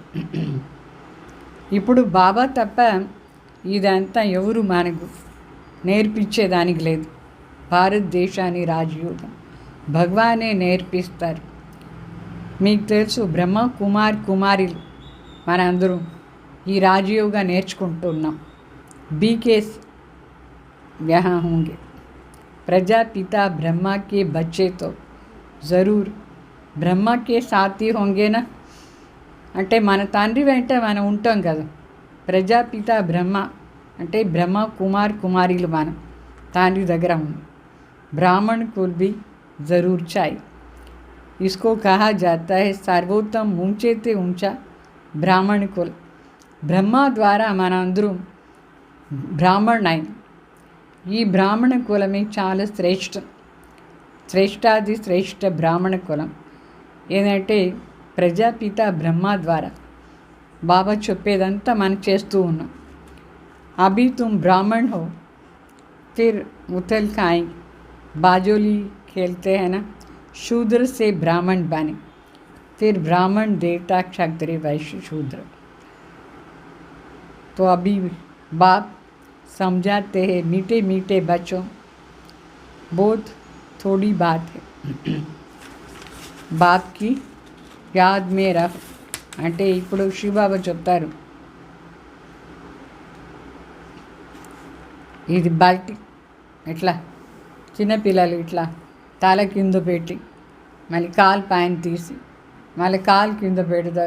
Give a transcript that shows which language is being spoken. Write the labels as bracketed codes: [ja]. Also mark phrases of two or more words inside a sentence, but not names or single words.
[te] ఇప్పుడు బాబా తప్ప ఇదంతా ఎవరు మనకు నేర్పించేదానికి లేదు. భారతదేశాన్ని రాజయోగం భగవానే నేర్పిస్తారు. మీకు తెలుసు, బ్రహ్మ కుమారులు మనందరం ఈ రాజయోగా నేర్చుకుంటున్నాం. [hi] बीकेस यहाँ होंगे, प्रजापिता ब्रह्मा के बच्चे तो ज़रूर ब्रह्मा के साथी होंगे ना. [te] అంటే మన తండ్రి వెంట మనం ఉంటాం కదా. ప్రజాపిత బ్రహ్మ అంటే బ్రహ్మ కుమారులు మనం తండ్రి దగ్గర ఉంది. [hi] ब्राह्मण कुल भी ज़रूर चाहिए. इसको कहा जाता है सर्वोत्तम ऊंचे ते ऊंचा ब्राह्मण कुल. [te] బ్రహ్మ ద్వారా మన అందరం బ్రాహ్మణులైన ఈ బ్రాహ్మణ కులమే చాలా శ్రేష్టాది శ్రేష్ఠ బ్రాహ్మణ కులం. ఏంటంటే ప్రజాపిత బ్రహ్మ ద్వారా బాబా చెప్పేదంతా మనం చేస్తూ ఉన్నాం. [hi] अभी तुम ब्राह्मण हो फिर उथल खाई बाजोली खेलते हैं ना, शूद्र से ब्राह्मण बने, फिर ब्राह्मण देवता क्षत्रिय वैश्य शूद्र. तो अभी बाप समझाते हैं मीठे मीठे बच्चों, बहुत थोड़ी बात है, बाप की याद में रह. [te] అంటే ఇప్పుడు శివబాబా చెప్తారు, ఇది బయటి ఎట్లా చిన్నపిల్లలు ఇట్లా తల కింద పెట్టి మళ్ళీ కాలు పైన తీసి మళ్ళీ కాలు కింద పెడతారు.